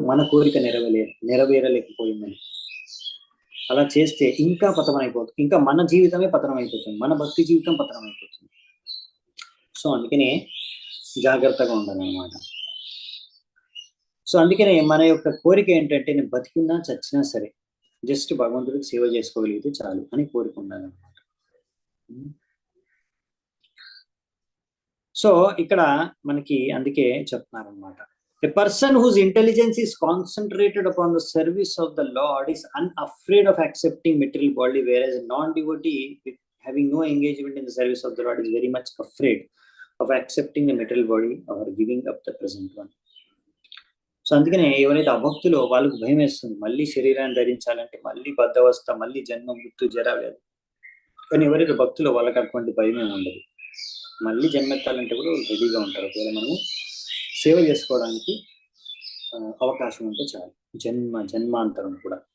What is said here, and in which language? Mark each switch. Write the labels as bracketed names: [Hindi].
[Telugu] మన కోరిక నెరవేరలేకపోయిందని. అలా చేస్తే ఇంకా పతనమైపోతుంది, ఇంకా మన జీవితమే పతనమైపోతుంది, మన భక్తి జీవితం పతనమైపోతుంది. సో అందుకనే జాగ్రత్తగా ఉండాలన్నమాట. సో అందుకనే మన యొక్క కోరిక ఏంటంటే, నేను బతికినా చచ్చినా సరే జస్ట్ భగవంతుడికి సేవ చేసుకోగలిగితే చాలు అని కోరిక ఉండాలన్నమాట. సో ఇక్కడ మనకి అందుకే చెప్తున్నారనమాట, [English] a person whose intelligence is concentrated upon the service of the Lord is unafraid of accepting material body, whereas a non-devotee with having no engagement in the service of the Lord is very much afraid of accepting the material body or giving up the present one. [Telugu] So అందుకనే ఎవరైతే అభక్తులో వాళ్ళకు భయం వేస్తుంది, మళ్ళీ శరీరాన్ని ధరించాలంటే మళ్ళీ బద్ధవస్థ, మళ్ళీ జన్మ, మృత్యు, జర, వ్యాధి. కానీ ఎవరైతే భక్తులో వాళ్ళకి అటువంటి భయమే ఉండదు. మళ్ళీ జన్మెత్తాలంటే కూడా రెడీగా ఉంటారు, ఒకవేళ మనము సేవ చేసుకోవడానికి అవకాశం ఉంటే చాలు. జన్మాంతరం కూడా.